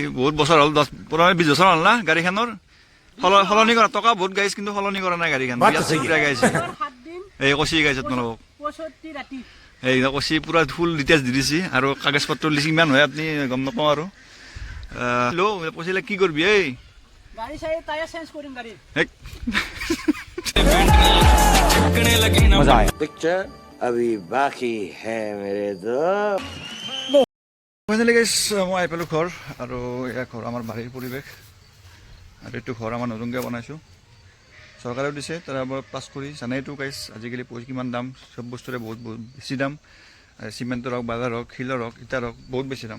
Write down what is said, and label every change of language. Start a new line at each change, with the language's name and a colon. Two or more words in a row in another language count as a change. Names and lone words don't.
Assamese: বহুত বছৰ হ'ল, 20 বছৰ হ'ল না গাড়ীখনৰ। সলনি কৰা টকা বহুত গাইছে, কিন্তু সলনি কৰা নাই গাড়ীখন। গাইছে এই কচি গাইছে তোমালোকক, এই কচি পূৰা ফুল ডিটেইলছ দি দিছে। আৰু কাগজ পত্ৰ লিখি ইমান হয় আপুনি গম নাপাওঁ। আৰু কৈছিলে কি কৰিবি এই
Hindi: पिक्चर अभी बाकी है मेरे दोस्त।
Assamese: ফাইনেলি গাইছ মই আহি পালোঁ ঘৰ। আৰু এয়া ঘৰ আমাৰ বাৰীৰ পৰিৱেশ। আৰু এইটো ঘৰ আমাৰ নতুনকৈ বনাইছোঁ, চৰকাৰেও দিছে। তাৰ পৰা পাছ কৰি জানাইতো গাইছ আজিকালি কিমান দাম, চব বস্তুৰে বহুত বেছি দাম। চিমেণ্টৰ হওক, বাজাৰ হওক, শিলৰ হওক, ইটাৰ হওক, বহুত বেছি দাম।